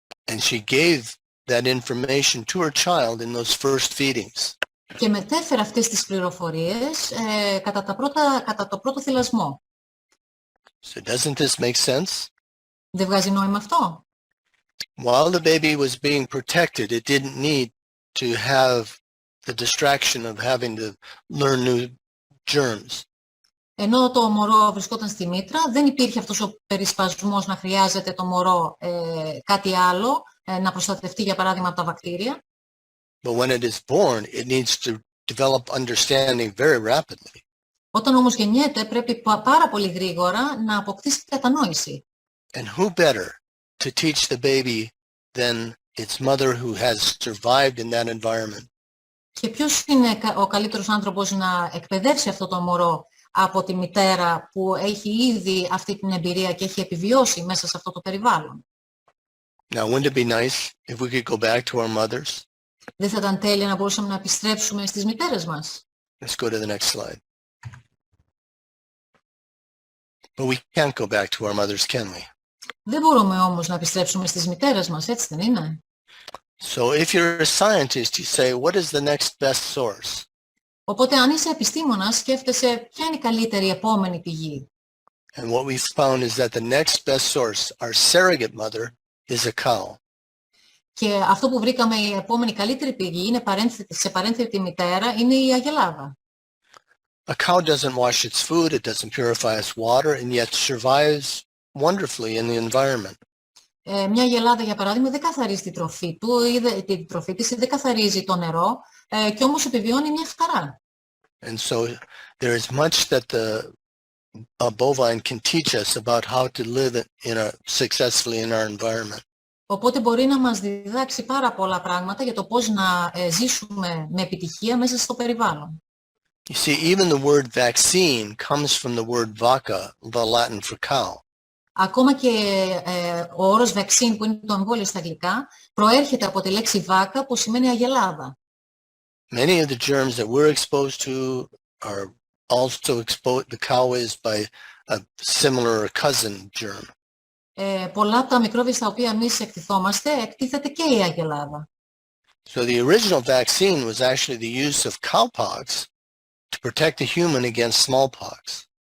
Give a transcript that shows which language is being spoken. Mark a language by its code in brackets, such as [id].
[en] And she gave that information to her child in those first feedings. [el] Και μετέφερε αυτές τις πληροφορίες κατά το πρώτο θυλασμό. [en] So doesn't this make sense? [el] Δεν βγάζει νόημα αυτό? [en] While the baby was being protected, it didn't need to have the distraction of having to learn new germs. [el] Ενώ το μωρό βρισκόταν στη μήτρα, δεν υπήρχε αυτός ο περισπασμός να χρειάζεται το μωρό κάτι άλλο, να προστατευτεί για παράδειγμα από τα βακτήρια. [en] But when it is born, it needs to develop understanding very rapidly. [el] Όταν όμως γεννιέται, πρέπει πάρα πολύ γρήγορα να αποκτήσει κατανόηση. [en] And who better to teach the baby than its mother who has survived in that environment? [el] Και ποιος είναι ο καλύτερος άνθρωπος να εκπαιδεύσει αυτό το μωρό από τη μητέρα που έχει ήδη αυτή την εμπειρία και έχει επιβιώσει μέσα σε αυτό το περιβάλλον? [en] Now, wouldn't it be nice if we could go back to our mothers? [el] Δεν θα ήταν τέλεια να μπορούσαμε να επιστρέψουμε στις μητέρες μας? [en] Let's go to the next slide. But we can't go back to our mothers, can we? [el] Δεν μπορούμε όμως να επιστρέψουμε στις μητέρες μας, έτσι δεν είναι? [en] So if you're a scientist, you say, what is the next best source? [el] Οπότε αν είσαι επιστήμονας, σκέφτεσαι ποια είναι η καλύτερη επόμενη πηγή. [en] And what we found is that the next best source, our surrogate mother, is a cow. [el] Και αυτό που βρήκαμε, η επόμενη καλύτερη πηγή, είναι σε παρένθετη μητέρα, είναι η αγελάδα. [en] A cow doesn't wash its food, it doesn't purify its water, and yet survives wonderfully in the environment. [el] Μια αγελάδα, για παράδειγμα, δεν καθαρίζει την τροφή του, ή την τροφή της, δεν καθαρίζει το νερό, και όμως επιβιώνει μια χαρά. [en] And so there is much that a bovine can teach us about how to live successfully in our environment. [el] Οπότε μπορεί να μας διδάξει πάρα πολλά πράγματα για το πώς να ζήσουμε με επιτυχία μέσα στο περιβάλλον. [en] You see, even the word vaccine comes from the word vacca, the Latin for cow. [el] Ακόμα και ο όρος vaccine, που είναι το εμβόλιο στα αγγλικά, προέρχεται από τη λέξη βάκα, που σημαίνει αγελάδα. [en] Many of the germs that we're exposed to are also exposed, the cow is, by a similar cousin germ. [el] Πολλά από τα μικρόβια στα οποία εμείς εκτιθόμαστε, εκτίθεται και η αγελάδα. [en] So the original vaccine was actually the use of cowpox to protect the human against smallpox.